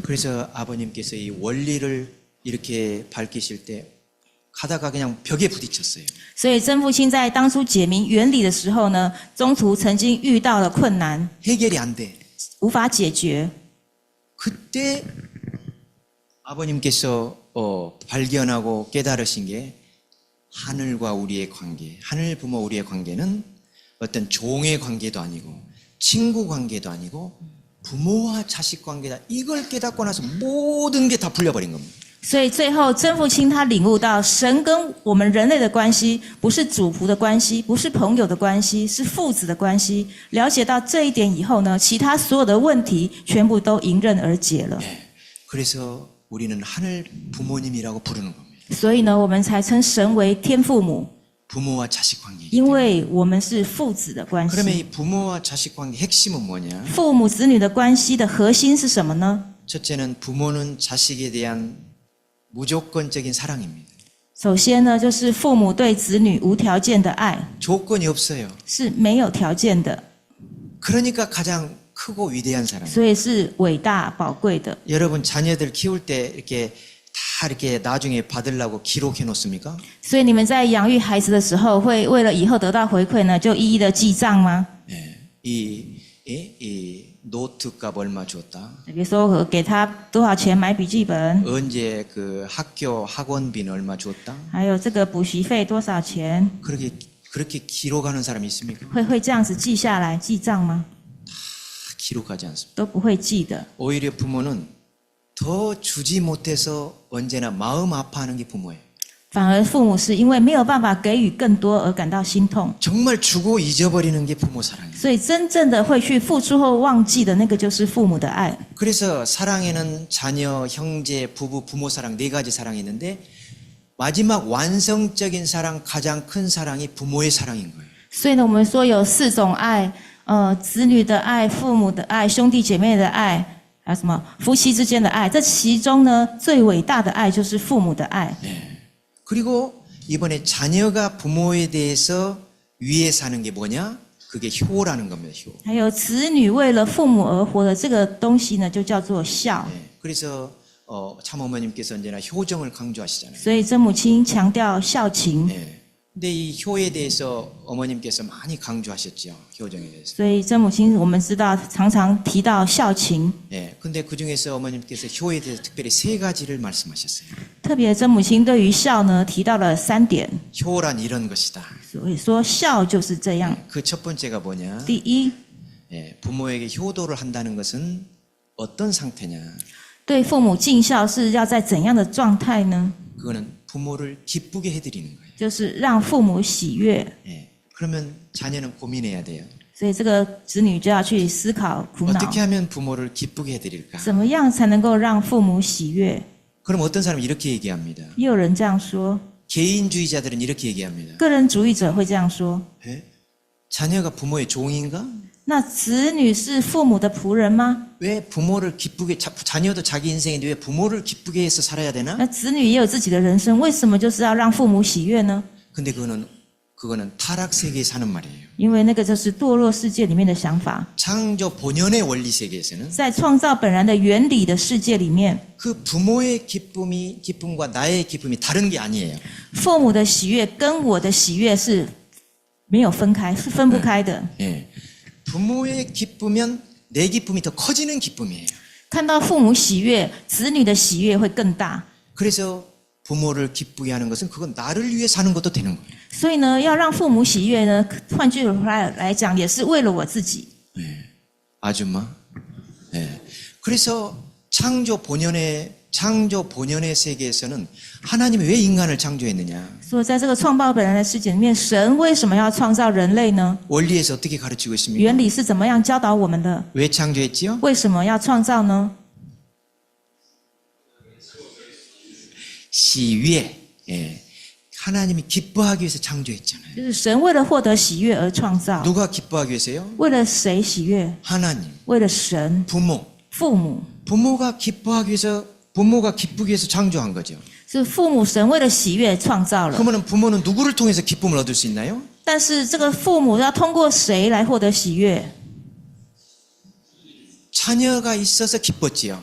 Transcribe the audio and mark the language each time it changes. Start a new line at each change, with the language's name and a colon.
Korean: 그래서 아버님께서 이 원리를 이렇게 밝히실 때 가다가 그냥 벽에 부딪혔어요.
Chinese: 所以曾父亲在当初解明原理的时候呢，中途曾经遇到了困难，
Korean: 해결이 안 돼.
Chinese: 无法解决。
Korean: 그때 아버님께서 발견하고 깨달으신 게 하늘과 우리의 관계, 하늘 부모 우리의 관계는 어떤 종의 관계도 아니고 친구 관계도 아니고 부모와 자식 관계다. 이걸 깨닫고 나서 모든 게 다 풀려버린 겁니다.
Chinese: 所以最后曾父亲他领悟到，神跟我们人类的关系不是主仆的关系，不是朋友的关系，是父子的关系。了解到这一点以后呢，其他所有的问题全部都迎刃而解了。
Korean: 그래서 우리는 하늘 부모님이라고 부르는 겁니다.
Chinese: 所以呢，我们才称神为天父母，
Korean: 부모와 자식 관계.
Chinese: 因为我们是父子的关
Korean: 그러면
Chinese: 系。
Korean: 이 부모와 자식 관계 핵심은 뭐냐?
Chinese: 父母子女的关系的核心是什么呢？
Korean: 첫째는 부모는 자식에 대한 무조건적인 사랑입니다.
Chinese: 首先呢，就是父母对子女无条件的爱，
Korean: 조건이 없어요.
Chinese: 是没有条件的，
Korean: 그러니까 가장 크고 위대한 사람.
Chinese: 所以是伟大宝贵的。
Korean: 여러분 자녀들 키울 때 이렇게 다 이렇게 나중에 받으려고 기록해 놓습니까?
Chinese: 所以你们在养育孩子的时候，会为了以后得到回馈呢，就一一的记账吗？
Korean: 예. 이 노트값 얼마 줬다.
Chinese: 比如说我给他多少钱买笔记本，
Korean: 언제 그 학교 학원비는 얼마 줬다.
Chinese: 还有这个补习费多少钱，
Korean: 그렇게 기록하는 사람이 있습니까?
Chinese: 会这样子记下来记账吗？
Korean: 기록하지 않습니다.
Chinese: 都不会记的。
Korean: 오히려 부모는 더 주지 못해서 언제나 마음 아파하는 게 부모예요.
Chinese: 反而父母是因为没有办法给予更多而感到心痛，
Korean: 정말 주고 잊어버리는 게 부모 사랑이에요.
Chinese: 所以真正的会去付出后忘记的那个就是父母的爱。
Korean: 그래서 사랑에는 자녀, 형제, 부부, 부모 사랑 네 가지 사랑이 있는데 마지막 완성적인 사랑, 가장 큰 사랑이 부모의 사랑인 거예요.
Chinese: 所以呢，我们说有4种爱，子女的爱、父母的爱、兄弟姐妹的爱，还有什么夫妻之间的爱。这其中呢，最伟大的爱就是父母的爱。
Korean: 그리고 이번에 자녀가 부모에 대해서 위해 사는 게 뭐냐? 그게 효라는 겁니다. 효.
Chinese: 还有子女为了父母而活的这个东西呢，就叫做孝。
Korean: 그래서 참어머님께서 언제나 효정을 강조하시잖아요.
Chinese: 所以曾母亲强调孝情。
Korean: 근데 이 효에 대해서 어머님께서 많이 강조하셨죠. 효정에 대해서.
Chinese: 所以曾母亲我们知道常常提到孝情，
Korean: 근데 그 중에서 어머님께서 효에 대해서 특별히 3가지를 말씀하셨어요.
Chinese: 特别曾母亲对于孝呢提到了3点，
Korean: 효란 이런 것이다.
Chinese: 所以说孝就是这样。
Korean: 그 첫 번째가 뭐냐?
Chinese: 第一，
Korean: 부모에게 효도를 한다는 것은 어떤 상태냐?
Chinese: 对父母尽孝是要在怎样的状态呢？
Korean: 그거는 부모를 기쁘게 해드리는 거예요.
Chinese: 就是让父母喜悦。
Korean: 그러면 자녀는 고민해야 돼요.
Chinese: 所以这个子女就要去思考苦恼，
Korean: 어떻게 하면 부모를 기쁘게 해드릴까?
Chinese: 怎么样才能够让父母喜悦？
Korean: 그럼 어떤 사람이 이렇게 얘기합니다.
Chinese: 也有人这样说，
Korean: 개인주의자들은 이렇게 얘기합니다.
Chinese: 个人主义者会这样说。
Korean: 자녀가 부모의 종인가?
Chinese: 那子女是父母的仆人吗？
Korean: 왜 부모를 기쁘게 자녀도 자기 인생인데 왜 부모를 기쁘게 해서 살아야 되나?
Chinese: 那子女也有自己的人生，为什么就是要让父母喜悦呢？
Korean: 근데 그거는 타락 세계에 사는 말이에요.
Chinese: 因为那个就是堕落世界里面的想法。
Korean: 창조 본연의 원리 세계에서는
Chinese: 在创造本然的原理的世界里面，
Korean: 그 부모의 기쁨과 나의 기쁨이 다른 게 아니에요.
Chinese: 父母的喜悦跟我的喜悦是没有分开，是分不开的。
Korean: 예. 부모의 기쁘면 내 기쁨이 더 커지는 기쁨이에요.
Chinese: 看到父母喜悦，子女的喜悦会更大。
Korean: 그래서 부모를 기쁘게 하는 것은 그건 나를 위해 사는 것도 되는 거예요.
Chinese: 所以呢，要让父母喜悦呢，换句话来讲，也是为了我自己。
Korean: 예. 아줌마. 예. 그래서 창조 본연의 세계에서는 하나님이 왜 인간을 창조했느냐?
Chinese: 所以在这个创造本人的世界里面，神为什么要创造人类呢？
Korean: 원리에서 어떻게 가르치고 있습니까?
Chinese: 原理是怎么样教导我们的？
Korean: 왜 창조했지요?
Chinese: 为什么要创造呢？
Korean: 시위에 예. 하나님이 기뻐하기 위해서 창조했잖아요.
Chinese: 就是神为了获得喜悦而创造。
Korean: 누가 기뻐하기 위해서요?
Chinese: 为了谁喜悦？
Korean: 하나님,
Chinese: 为了神、
Korean: 부모.
Chinese: 父母。
Korean: 부모가 기쁘기 위해서 창조한 거죠.
Chinese: 是父母，神为了喜悦创造了。
Korean: 그러면 부모는 누구를 통해서 기쁨을 얻을 수 있나요?
Chinese: 但是这个父母要通过谁来获得喜悦？
Korean: 자녀가 있어서 기뻤지요.